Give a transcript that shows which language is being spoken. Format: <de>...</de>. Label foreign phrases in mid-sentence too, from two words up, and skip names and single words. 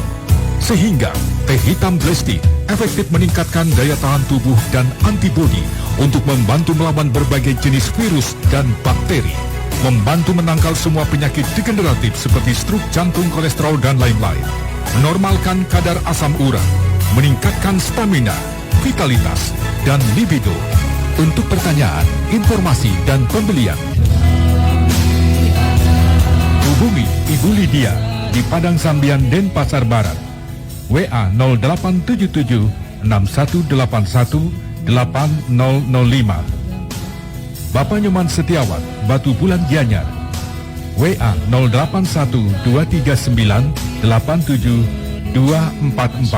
<id>Sehingga teh hitam Blesti efektif meningkatkan daya tahan tubuh dan antibodi untuk membantu melawan berbagai jenis virus dan bakteri, membantu menangkal semua penyakit degeneratif seperti stroke, jantung, kolesterol, dan lain-lain, menormalkan kadar asam urat, meningkatkan stamina, vitalitas, dan libido. Untuk pertanyaan, informasi, dan pembelian, hubungi Ibu Lydia di Padang Sambian, Denpasar Barat. WA 0877 6181 8005. Bapak Nyoman Setiawan, Batu Bulan Gianyar. WA 081 239 87 244.</id>